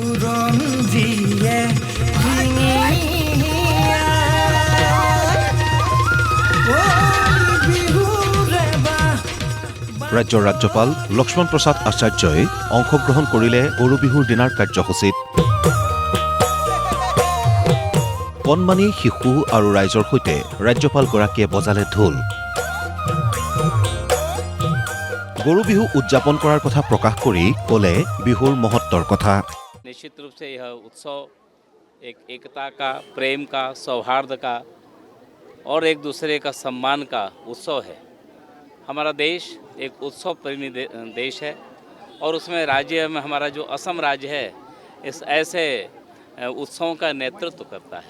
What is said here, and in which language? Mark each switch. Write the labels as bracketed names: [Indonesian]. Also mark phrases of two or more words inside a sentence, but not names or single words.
[Assamese] ৰাজ্যৰ ৰাজ্যপাল লক্ষ্মণ প্ৰসাদ আচাৰ্যই অংশগ্ৰহণ কৰিলে গৰু বিহুৰ দিনাৰ কাৰ্যসূচীত। কণমানি শিশু আৰু ৰাইজৰ সৈতে ৰাজ্যপালগৰাকীয়ে বজালে ঢোল। গৰু বিহু উদযাপন কৰাৰ কথা প্ৰকাশ কৰি ক'লে বিহুৰ মহত্বৰ কথা। [Hindi] निश्चित रूप से यह उत्सव एक एकता का, प्रेम का, सौहार्द का और एक दूसरे का सम्मान का उत्सव है। हमारा देश एक उत्सव प्रेमी देश है और उसमें राज्य में हमारा जो असम राज्य है इस ऐसे उत्सवों का नेतृत्व करता है।